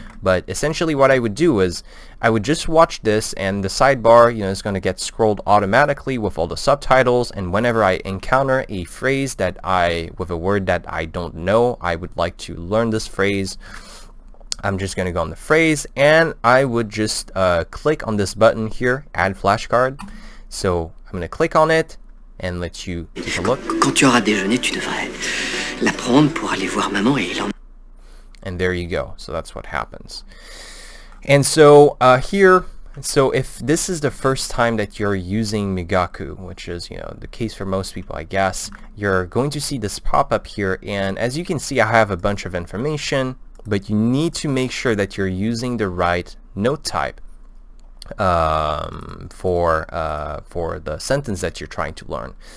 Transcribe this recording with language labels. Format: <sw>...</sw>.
<en>But essentially what I would do is I would just watch this, and the sidebar, you know, is going to get scrolled automatically with all the subtitles, and whenever I encounter a phrase with a word that I don't know, I would like to learn this phrase, I'm just going to go on the phrase, and I would just click on this button here, add flashcard. So I'm going to click on it and let you take a look.</en> <fr>Quand tu auras déjeuné, tu devrais la prendre pour aller voir maman et l'emmener.</fr> <en>And there you go. So that's what happens. And so here, so if this is the first time that you're using Migaku, which is, you know, the case for most people, I guess, you're going to see this pop up here, and as you can see, I have a bunch of information. But you need to make sure that you're using the right note type for the sentence that you're trying to learn.</en>